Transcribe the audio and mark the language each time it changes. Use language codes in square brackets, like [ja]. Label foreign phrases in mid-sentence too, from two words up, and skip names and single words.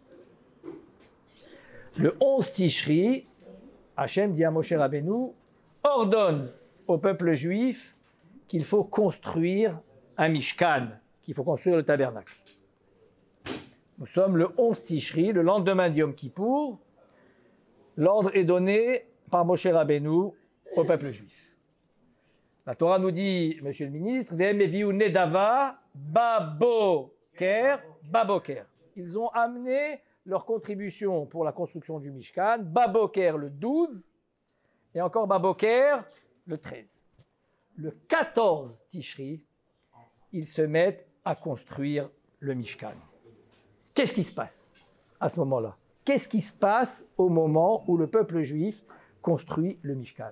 [fr] Le 11 Tishri, Hachem dit à Moshe Rabbeinu « ordonne au peuple juif qu'il faut construire un Mishkan, qu'il faut construire le tabernacle. » Nous sommes le 11 Tishri, le lendemain de Yom Kippour. L'ordre est donné par Moshe Rabbeinu au peuple juif. La Torah nous dit, monsieur le ministre, [he] והביאו נדבה בבוקר, בבוקר. [fr] Ils ont amené leur contribution pour la construction du Mishkan, baboker le 12, et encore baboker le 13. Le 14 Tishri, ils se mettent à construire le Mishkan. Qu'est-ce qui se passe à ce moment-là? Qu'est-ce qui se passe au moment où le peuple juif construit le Mishkan?